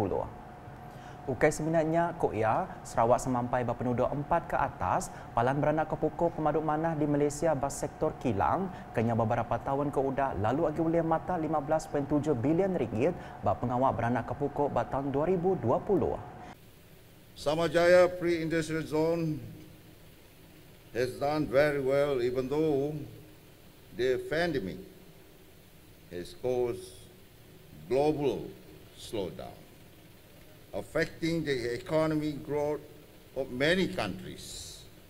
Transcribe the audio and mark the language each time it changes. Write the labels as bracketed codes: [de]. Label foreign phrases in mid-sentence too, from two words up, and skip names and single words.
[iba] Ukai sebenarnya Koya, Sarawak semampai berpenduduk 4 ke atas, palan beranak ke pokok pemaduk manah di Malaysia bas sektor kilang, kenya beberapa tahun ke udah lalu agi ulih mata 15.7 bilion ringgit bak pengawak beranak ke pokok bak tahun 2020. [en] Samajaya Pre-Industrial Zone has done very well, even though the pandemic has caused global slowdown, affecting the economic growth of many countries.